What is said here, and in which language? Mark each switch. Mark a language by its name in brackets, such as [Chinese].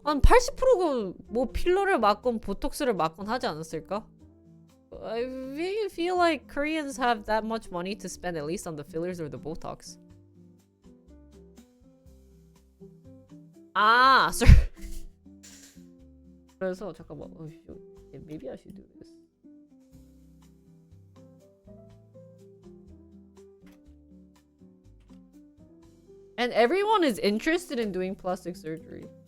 [Korean] 한 80%가 뭐 필러를 맞건 보톡스를 맞건 하지 않았을까? [English] I really feel like Koreans have that much money to spend at least on the fillers or the Botox. sorry. [Korean] 그래서 잠깐만. [English] Yeah, maybe I should do this. And everyone is interested in doing plastic surgery.